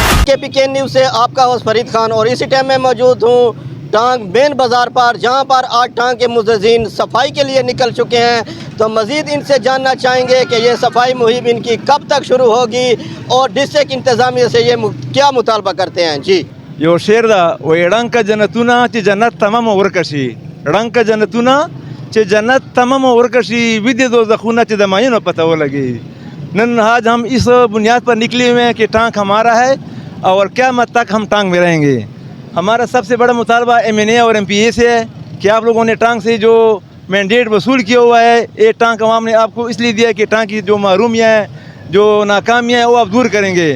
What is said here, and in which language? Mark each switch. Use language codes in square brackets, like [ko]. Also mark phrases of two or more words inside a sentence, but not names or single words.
[ur] KPK نیوز سے آپ کا ہوسٹ فرید خان، اور اسی ٹائم میں موجود ہوں ٹانک مین بازار پر، جہاں پر آج ٹانک کے مزدورین صفائی کے لیے نکل چکے ہیں۔ تو مزید ان سے جاننا چاہیں گے کہ یہ صفائی مہم ان کی کب تک شروع ہوگی اور ڈسٹرکٹ انتظامیہ سے یہ کیا مطالبہ کرتے ہیں۔ جی [ps] یو شعر دا وی ړنګه جنتونه چې جنت تمام ورکشي، ړنګه جنتونه چې جنت تمام ورکشي، ودې دوزخونه چې د ماینو پتہ ولګي۔ [ur] نن آج ہم اس بنیاد پر نکلے ہوئے ہیں کہ ٹانک ہمارا ہے اور قیامت تک ہم ٹانک میں رہیں گے۔ ہمارا سب سے بڑا مطالبہ MNA اور MPA سے ہے کہ آپ لوگوں نے ٹانک سے جو مینڈیٹ وصول کیا ہوا ہے، یہ ٹانک عوام نے آپ کو اس لیے دیا ہے کہ ٹانک کی جو محرومیاں ہیں، جو ناکامیاں ہیں، وہ آپ دور کریں گے۔